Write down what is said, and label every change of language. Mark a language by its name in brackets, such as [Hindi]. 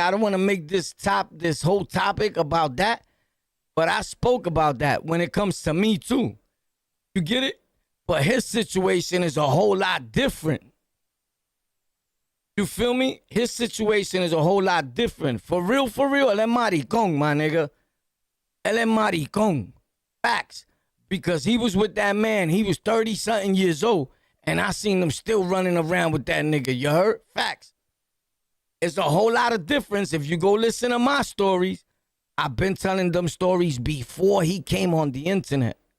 [English] I don't want to make this whole topic about that, but I spoke about that when it comes to me too. You get it? But his situation is a whole lot different. You feel me? His situation is a whole lot different. For real, [Spanish] él es maricón, [English] my nigga. [Spanish] Él es maricón. Facts. [English] Because he was with that man. He was 30-something years old. And I seen him still running around with that nigga. You heard? Facts. It's a whole lot of difference. If you go listen to my stories, I've been telling them stories before he came on the internet.